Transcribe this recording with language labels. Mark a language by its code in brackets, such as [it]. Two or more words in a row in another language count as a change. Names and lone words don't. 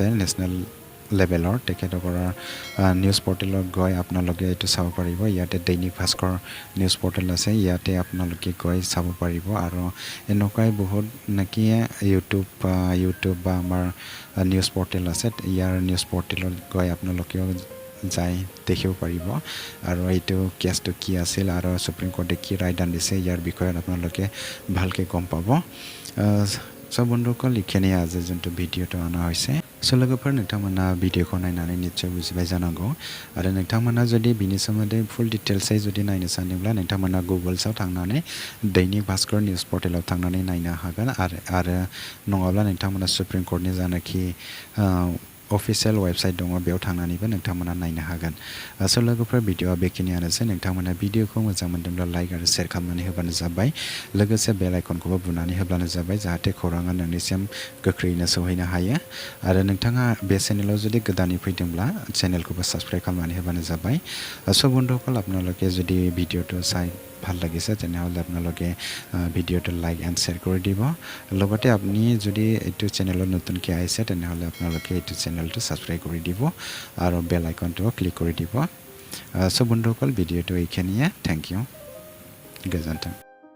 [en] national level [as] তেখেতসকলৰ [en] news portal [as] গৈ আপোনালোকে এইটো চাব পাৰিব ইয়াতে দৈনিক ভাস্কৰ [en] news portal [as] আছে ইয়াতে আপোনালোকে গৈ চাব পাৰিব আৰু এনেকুৱাই বহুত নাকি ইউটিউব বা আমাৰ নিউজ পৰ্টেল আছে ইয়াৰ [en] news portal [as] গৈ আপোনালোকেও যাই দেখিব পাৰিব আৰু এইটো কেছটো কি আছিল আৰু সুপ্ৰিম কোৰ্টে কি ৰায়দান দিছে ইয়াৰ বিষয়ে আপোনালোকে ভালকৈ গম পাব সব বন্ধুসকল এইখিনিয়ে আজি যোনটো ভিডিঅ'টো অনা হৈছে [brx] लोगोफोर नोंथांमोना भिडिअखौ नायनानै निश्चय बुजिबाय जानांगौ आरो नोंथांमोना जुदि बिनि सोमोन्दै [en] full details [brx] जुदि नायनो सानदोंब्ला नोंथांमोना गुगोल्सआव थांनानै दैनिक भास्कर निउज पर्टेलाव थांनानै नायनो हागोन आरो नङाब्ला नोंथांमोना सुप्रिम कोर्टनि जानाखि [en] official website [brx] दङ बेयाव थांनानैबो नोंथांमोना नायनो हागोन लोगोफोर भिडिअआ बेखिनियानोसै नोंथांमोना भिडिअखौ मोजां मोनदोंब्ला लाइक आरो शेयार खालामनानै होबानो जाबाय लोगोसे [en] bell icon [brx] बुनानै होब्लानो जाबाय जाहाथे खौराङा नोंनिसिम गोख्रैनो सौहैनो हायो आरो नोंथाङा बे चेनेलाव जुदि गोदानै फैदोंब्ला चेनेलखौबो साबस्क्राइब खालामनानै होबानो जाबाय [as] सब বন্ধুসকল আপোনালোকে যদি ভিডিঅ'টো চাই ভাল লাগিছে তেনেহ'লে আপোনালোকে ভিডিঅ'টো [en] like and share [as] কৰি দিব লগতে আপুনি যদি এইটো চেনেলত নতুনকৈ আহিছে তেনেহ'লে আপোনালোকে এইটো চেনেলটো ছাবস্ক্ৰাইব কৰি দিব আৰু [en] bell icon [as] ক্লিক কৰি দিব সব বন্ধুসকল ভিডিঅ'টো এইখিনিয়ে [en] thank you [as] গোজোন্থों